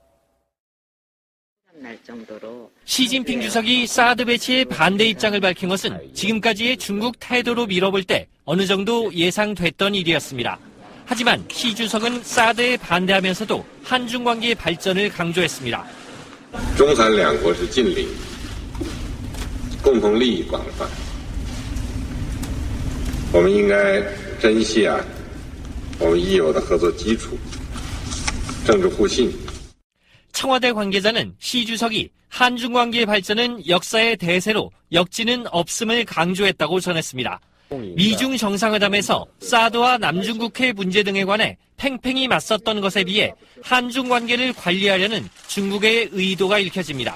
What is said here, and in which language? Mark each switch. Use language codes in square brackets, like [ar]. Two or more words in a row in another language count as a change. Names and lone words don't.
[ko] 시진핑 주석이 사드 배치에 반대 입장을 밝힌 것은 지금까지의 중국 태도로 밀어볼 때 어느 정도 예상됐던 일이었습니다. 하지만 시 주석은 사드에 반대하면서도 한중 관계의 발전을 강조했습니다. [zh] 中韩两国是近邻，共同利益广泛，我们应该珍惜我们已有的合作基础，政治互信。 [ko] 청와대 관계자는 시 주석이 한중 관계의 발전은 역사의 대세로 역지는 없음을 강조했다고 전했습니다. 미중 정상회담에서 사드와 남중국해 문제 등에 관해 팽팽히 맞섰던 것에 비해 한중 관계를 관리하려는 중국의 의도가 읽혀집니다.